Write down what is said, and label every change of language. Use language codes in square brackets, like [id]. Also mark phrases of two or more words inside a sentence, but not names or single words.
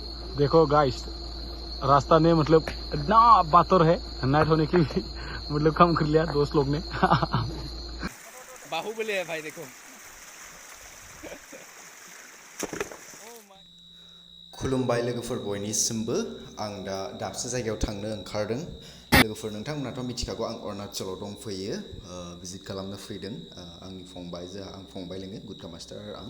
[hi] देखो गाइस, रास्ता ने मतलब इतना बातर है, नाइट होने की भी मतलब कम कर लिया दोस्त लोग ने। बाहुबली है भाई देखो। [brx] खुलुमबाय लोगोफोर बयनिसिमबो आं दा दाबसे जायगायाव थांनो ओंखारदों। लोगोफोर नोंथांमोनाथ' मिथिखागौ आं अरुणाचलाव दंफैयो, भिजिट खालामनो फैदों। आंनि फंबाय आं फंबाय लोङो गुदका मास्टार आरो आं।